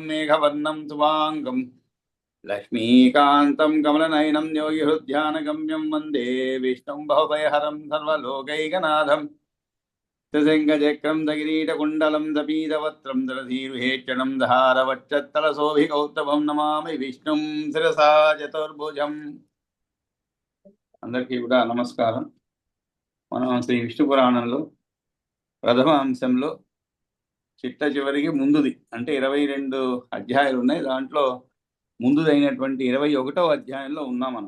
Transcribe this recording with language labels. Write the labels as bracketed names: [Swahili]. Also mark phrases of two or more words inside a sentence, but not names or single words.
[Sanskrit] मेघवर्णं शुभाङ्गम् लक्ष्मीकान्तं कमलनयनं योगिहृद्यानगम्यं वन्दे विष्णुं भवभयहरं सर्वलोकैकनाथं त्रिशङ्खचक्रं दकिरीटकुण्डलं दपीतवक्त्रं दलधीरुहेक्षणं धारवक्षत्तलशोभिकौस्तभं नमामि विष्णुं शिरसा चतुर्भुजम् [Telugu] అందరికీ కూడా నమస్కారం. మనం శ్రీ విష్ణు పురాణంలో ప్రథమ అంశంలో చిట్ట చివరికి ముందుది అంటే 22 అధ్యాయాలు ఉన్నాయి. దాంట్లో ముందుదైనటువంటి 21వ అధ్యాయంలో ఉన్నాం మనం.